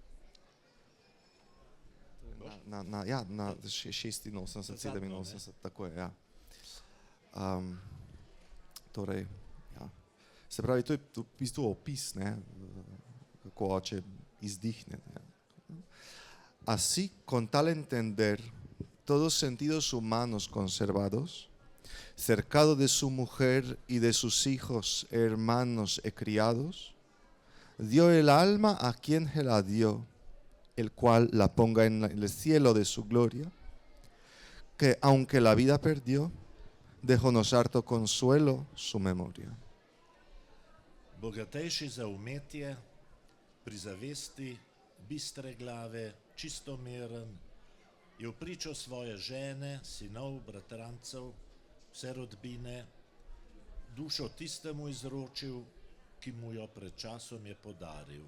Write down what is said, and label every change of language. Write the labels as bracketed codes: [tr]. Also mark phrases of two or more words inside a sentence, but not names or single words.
[sl] Na 86, 87, tako je, ja. Torej, ja. Se pravi, to je v bistvu opis, ne, kako oče izdihne. Ne. [es] Así, con tal entender, todos sentidos humanos conservados, cercado de su mujer y de sus hijos, hermanos y criados, dio el alma a quien se la dio, el cual la ponga en el cielo de su gloria, que aunque la vida perdió, dejónos harto consuelo su memoria. [sl] Bogatejši za umetje, pri zavesti, bistre glave, čistomeren, je v pričo svoje žene, sinov, bratrancev, vse rodbine, dušo tistemu izročil, ki mu jo pred časom je podaril.